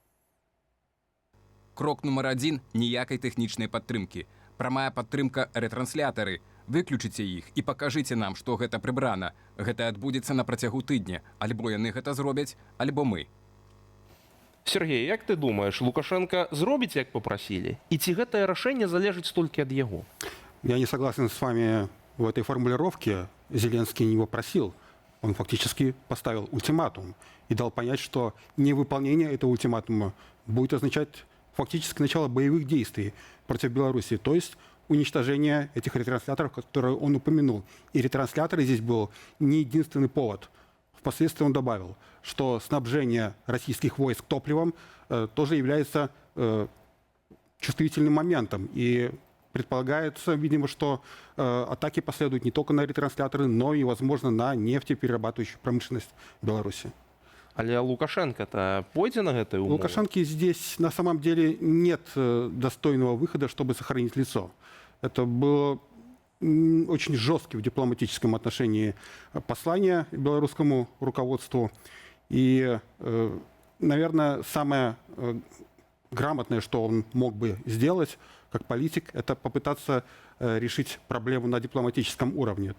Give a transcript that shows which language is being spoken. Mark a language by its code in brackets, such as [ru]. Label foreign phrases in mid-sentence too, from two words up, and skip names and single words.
[be] Крок нумар 1 – ніякай тэхнічнай падтрымкі. Прамая падтрымка – рэтрансляторы. Выключыце іх і пакажыце нам, што гэта прыбрана. Гэта адбудзецца на працягу тыдня. Альбо яны гэта зробяць, альбо мы. [ru] Сергей, як ты думаешь, Лукашенко зробіць, як попросили? [be] И ці гэтае рашэнне залежыць толькі ад яго? [ru] Я не согласен с вами в этой формулировке. Зеленский не попросил. Он фактически поставил ультиматум и дал понять, что невыполнение этого ультиматума будет означать фактически начало боевых действий против Беларуси, то есть уничтожение этих ретрансляторов, которые он упомянул. И ретрансляторы здесь был не единственный повод. Впоследствии он добавил, что снабжение российских войск топливом тоже является чувствительным моментом. И предполагается, видимо, что атаки последуют не только на ретрансляторы, но и, возможно, на нефтеперерабатывающую промышленность Беларуси. [be] Але Лукашенко-то пойдзе на гэтай умовы? [ru] У Лукашенко здесь на самом деле нет достойного выхода, чтобы сохранить лицо. Это было очень жесткое в дипломатическом отношении послание белорусскому руководству. И, наверное, самое грамотное, что он мог бы сделать как политик, это попытаться решить проблему на дипломатическом уровне.